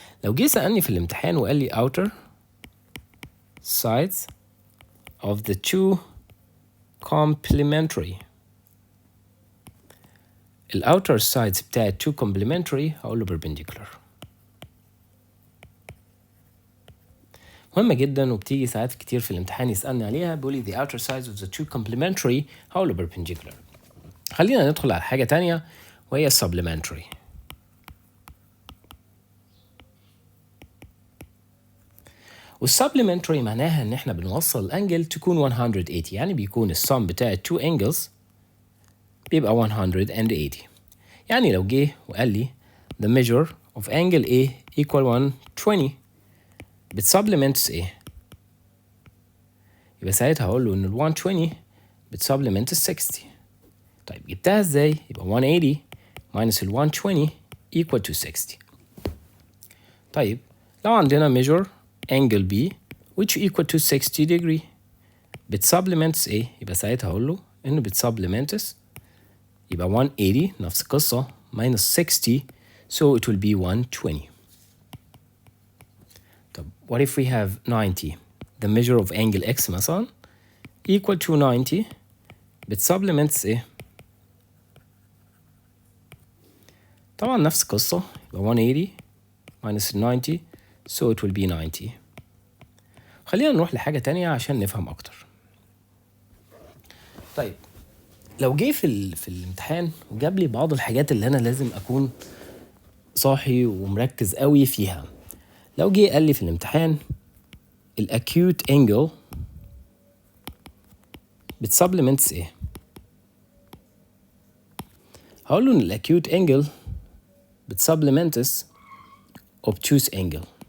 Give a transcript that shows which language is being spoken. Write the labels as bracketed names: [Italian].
[Arabic] لو جه سألني في الامتحان وقال لي [English] outer sides of the 2 complementary، outer sides [Arabic] بتاعت [English] two complementary [Arabic] هقول له [English] perpendicular. [Arabic] مهمة جدا وبتيجي ساعات كتير في الامتحان يسألني عليها، بيقول لي [English] the outer sides of the two complementary [Arabic] هقول له perpendicular. خلينا ندخل على حاجة تانية وهي supplementary. والsupplementary معناها ان احنا بنوصل الانجل تكون 180، يعني بيكون السم بتاع two angles بيبقى 180. يعني لو جه وقال لي [English] the measure of angle A equal 120 [Arabic] بتسبلمنتس ايه؟ يبقى ساعتها هقول له ان ال 120 بتسبلمنت ال 60. طيب جبتها ازاي؟ يبقى 180 minus ال 120 [English] equal to 60. [Arabic] طيب لو عندنا [English] measure angle B which equal to 60 degree [Arabic] بتسبلمنتس ايه؟ يبقى ساعتها هقول له انه بتسبلمنتس يبقى 180 نفس القصة minus 60 [English] so it will be 120. [Arabic] طب [English] what if we have 90 the measure of angle X [Arabic] مثلا [English] equal to 90 [Arabic] بتسبلمنتس ايه؟ طبعا نفس القصة يبقى 180 minus 90 [English] so it will be 90. [Arabic] خلينا نروح لحاجة تانية عشان نفهم أكتر. طيب لو جه في الامتحان وجاب لي بعض الحاجات اللي أنا لازم أكون صاحي ومركز قوي فيها. لو جه قال لي في الامتحان ال acute angle بتسبلمنتس ايه؟ هقول له ان ال acute angle بتسبلمنتس obtuse angle.